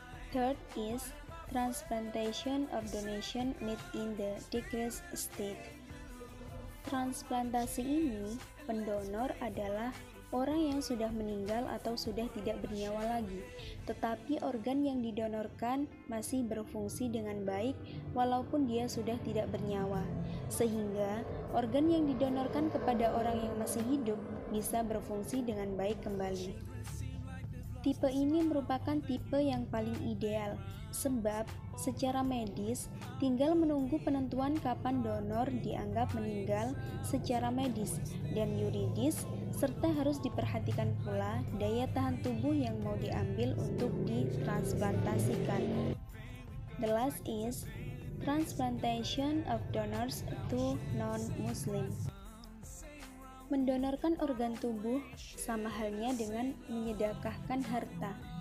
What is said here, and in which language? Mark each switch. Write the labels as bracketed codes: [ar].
[en] Third is transplantation or donation made in the decreased state. [id] Transplantasi ini, pendonor adalah orang yang sudah meninggal atau sudah tidak bernyawa lagi, tetapi organ yang didonorkan masih berfungsi dengan baik walaupun dia sudah tidak bernyawa, sehingga organ yang didonorkan kepada orang yang masih hidup bisa berfungsi dengan baik kembali. Tipe ini merupakan tipe yang paling ideal, sebab secara medis tinggal menunggu penentuan kapan donor dianggap meninggal secara medis dan yuridis, serta harus diperhatikan pula daya tahan tubuh yang mau diambil untuk ditransplantasikan. [en] The last is transplantation of donors to non-Muslim. [id] Mendonorkan organ tubuh sama halnya dengan menyedekahkan harta.